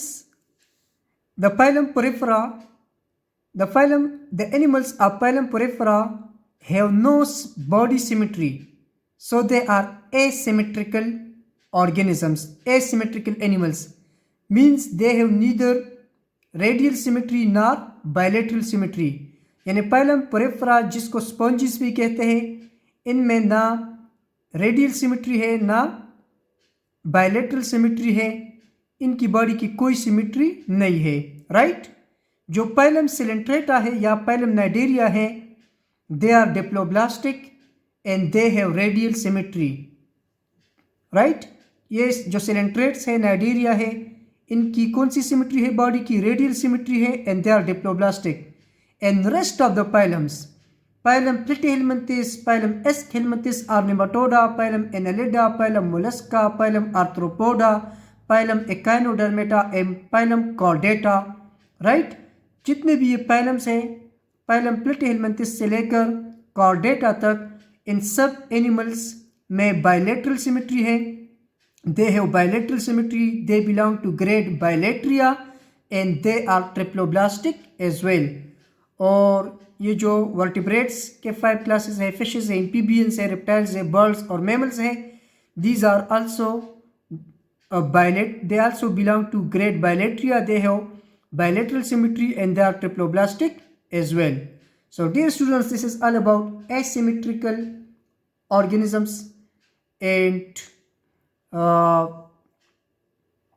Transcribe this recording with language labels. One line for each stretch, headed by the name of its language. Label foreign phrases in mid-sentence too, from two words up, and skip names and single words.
English: The phylum Porifera, the animals of phylum Porifera have no body symmetry, so they are asymmetrical organisms. Asymmetrical animals means they have neither radial symmetry nor bilateral symmetry.
Hindi: यानी phylum Porifera, जिसको sponges भी कहते हैं, इनमें ना
English: radial symmetry
Hindi: है ना
English: bilateral symmetry
Hindi: है, इनकी बॉडी की कोई सिमेट्री नहीं है, राइट? जो पैलम सिलेंट्रेटा है या पैलम नाइडेरिया है,
English: they are diploblastic and they have radial symmetry, right?
Hindi: ये जो सिलेंट्रेट्स है, नाइडेरिया है, इनकी कौन सी सिमेट्री है? बॉडी की
English: radial symmetry
Hindi: है
English: and they are diploblastic. and rest of the phylums, phylum Platyhelminthes, phylum Aschelminthes or Nematoda, phylum Annelida, phylum Mollusca, phylum Arthropoda, phylum Echinodermata and phylum Chordata,
Hindi: राइट? जितने भी ये पैलम्स हैं, पैलम प्लेटिहेलमिंथिस से लेकर कॉर्डेटा तक, इन सब एनिमल्स में
English: bilateral symmetry
Hindi: है.
English: they have bilateral symmetry, they belong to grade Bilateria and they are triploblastic as well.
Hindi: और ये जो वर्टिब्रेट्स के 5 क्लासेस है, फिशेस है, एम्फीबियंस है, रेप्टाइल्स है, बर्ड्स और मैमल्स हैं,
English: these are also they also belong to grade bilateria. They have bilateral symmetry and they are triploblastic as well. So dear students, this is all about asymmetrical organisms and their examples.